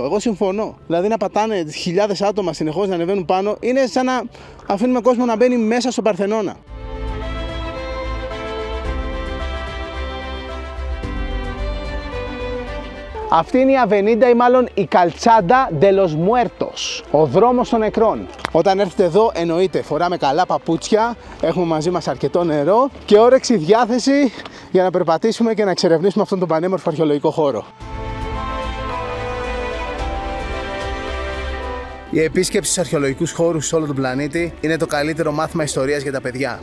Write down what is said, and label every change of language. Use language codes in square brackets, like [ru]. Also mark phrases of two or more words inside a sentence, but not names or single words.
[el] Εγώ συμφωνώ. Δηλαδή να πατάνε χιλιάδες άτομα συνεχώς να ανεβαίνουν πάνω είναι σαν να αφήνουμε κόσμο να μπαίνει μέσα στο Παρθενώνα. Αυτή είναι η Αβενίντα ή μάλλον η Καλτσάντα de los Muertos, ο δρόμος των νεκρών. Όταν έρθετε εδώ εννοείται φοράμε καλά παπούτσια, έχουμε μαζί μας αρκετό νερό και όρεξη διάθεση για να περπατήσουμε και να εξερευνήσουμε αυτόν τον πανέμορφο αρχαιολογικό χώρο. Η επίσκεψη στους αρχαιολογικούς χώρους σε όλο τον πλανήτη είναι το καλύτερο μάθημα ιστορίας για τα παιδιά.